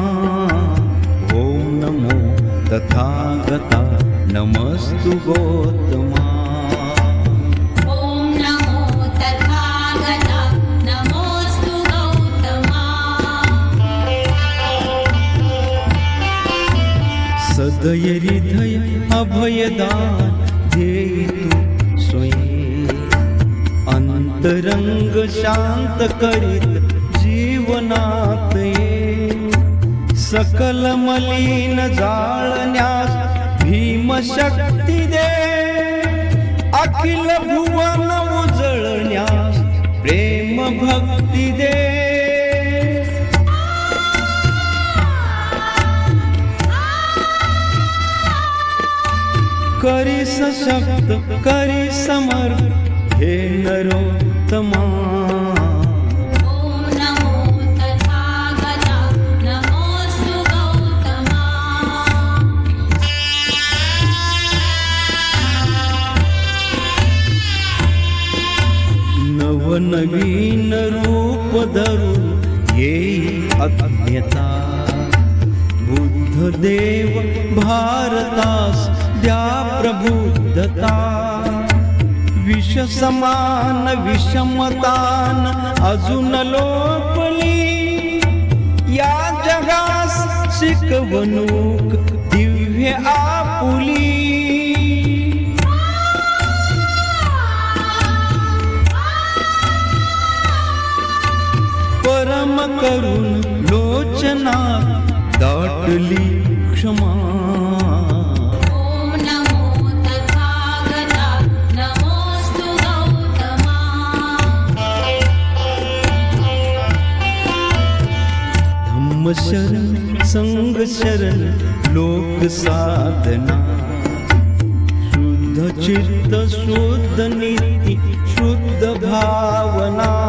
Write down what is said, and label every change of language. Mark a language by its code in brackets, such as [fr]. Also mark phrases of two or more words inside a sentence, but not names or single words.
[sa] ॐ नमो तथागता नमस्तु गौतमा। ॐ नमो तथागता नमोऽस्तु गौतमा। [mr] सदय हृदय अभयदान देई तू स्वयं। अंतरंग शांत करीत जीवनात ये। सकल मलिन जाळण्यास भीमशक्ती दे। अखिल भुवन उजळण्यास प्रेम भक्ती दे। करी सशक्त करी समर्थ हे नरोत्तमा। [sa] ॐ नमो तथागता नमोऽस्तु गौतमा। [mr] नवनवीन रूप धरून येई अज्ञता। बुद्ध देव भारतास द्या प्रबुद्धता। विष समान विषमतान अजून लोपली। या जगास शिकवणूक दिव्य आपुली। परम करुण लोचना दाटली क्षमा। [sa] ॐ नमो तथागता नमोऽस्तु गौतमा। [mr] धम्म शरण संग शरण लोक साधना। शुद्ध चित्त शुद्ध नीती शुद्ध भावना।